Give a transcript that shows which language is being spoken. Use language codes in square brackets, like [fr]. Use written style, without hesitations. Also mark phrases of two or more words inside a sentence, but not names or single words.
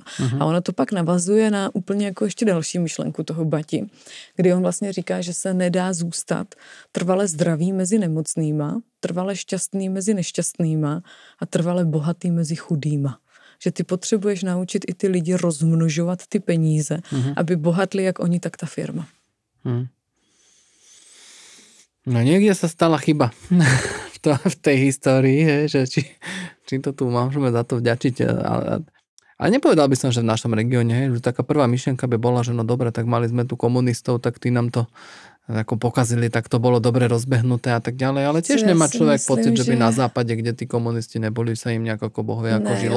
[cs] A ono to pak navazuje na úplně jako ještě další myšlenku toho Bati, kdy on vlastně říká, že se nedá zůstat trvale zdravý mezi nemocnýma, trvale šťastný mezi nešťastnýma a trvale bohatý mezi chudýma. Že ty potřebuješ naučit i ty lidi rozmnožovat ty peníze, aby bohatli jak oni, tak ta firma. [sk] No niekde sa stala chyba v tej histórii, že či to tu môžeme za to vďačiť. Ale nepovedal by som, že v našom regióne, že taká prvá myšlienka by bola, že no dobre, tak mali sme tu komunistov, tak tí nám to ako pokazili, tak to bolo dobre rozbehnuté a tak ďalej, ale tiež nemá človek pocit, že by na západe, kde tí komunisti neboli, sa im nejak ako bohvie ako žilo.